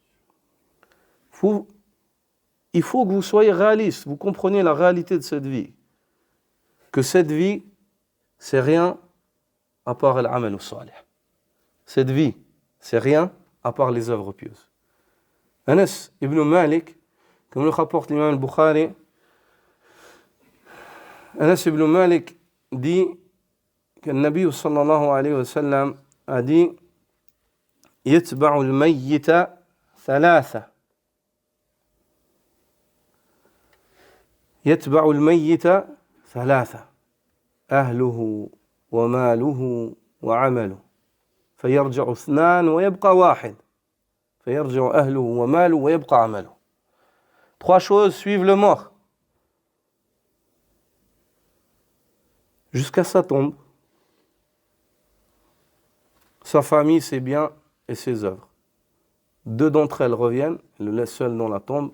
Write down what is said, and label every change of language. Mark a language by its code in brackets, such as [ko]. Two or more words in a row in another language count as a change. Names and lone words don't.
[fr] Il faut que vous soyez réaliste, vous compreniez la réalité de cette vie. Que cette vie, c'est rien à part l' [ar] عمل صالح. [fr] Cette vie, c'est rien à part les œuvres pieuses. Anas ibn Malik, comme le rapporte l'imam al-Bukhari, Anas ibn Malik dit que le Nabi [ar] صلى الله عليه وسلم [fr] a dit [ar] يتبع الميت ثلاثة يتبع الميت ثلاثة أهله وماله وعمله فيرجع اثنان ويبقى واحد فيرجع أهله وماله ويبقى عمله. [fr] Trois choses suivent le mort jusqu'à sa tombe, sa famille, ses biens et ses œuvres. Deux d'entre elles reviennent, il le laisse seul dans la tombe.